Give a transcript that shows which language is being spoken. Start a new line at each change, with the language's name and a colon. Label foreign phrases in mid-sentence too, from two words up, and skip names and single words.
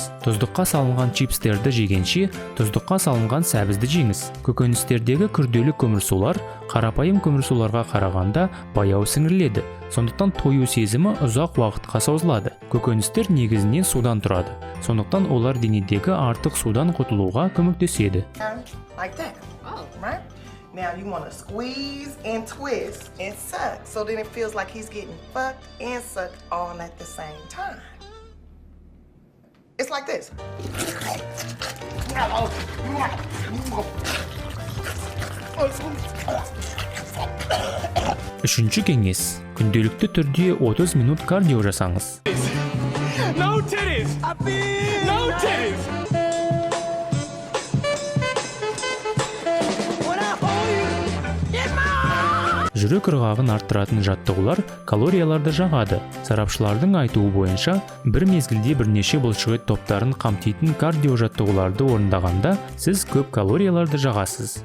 Kazakh: Тұздыққа салынған чипстерді жегенше, тұздыққа салынған сәбізді жеңіз. Көкөністердегі күрделі көмірсулар қарапайым көмірсуларға қарағанда баяу сіңіріледі. Сондықтан тою сезімі ұзақ уақытқа созылады. Көкөністер негізінен судан тұрады. Сондықтан олар денедегі артық судан құтылуға көмектеседі.
English: Now you want to squeeze and twist and suck, so then it feels like he's getting fucked and sucked all at the same time. It's like this.
Kazakh: Үшінші кеңес. Күнделікті түрде 30 минут кардио жасаңыз.
English: No titties! No titties!
Kazakh: Жүрек ырғағын арттыратын жаттығулар калорияларды жағады. Сарапшылардың айтуы бойынша, бір мезгілде бірнеше бұлшықет топтарын қамтитын кардио жаттығуларды орындағанда, сіз көп калорияларды жағасыз.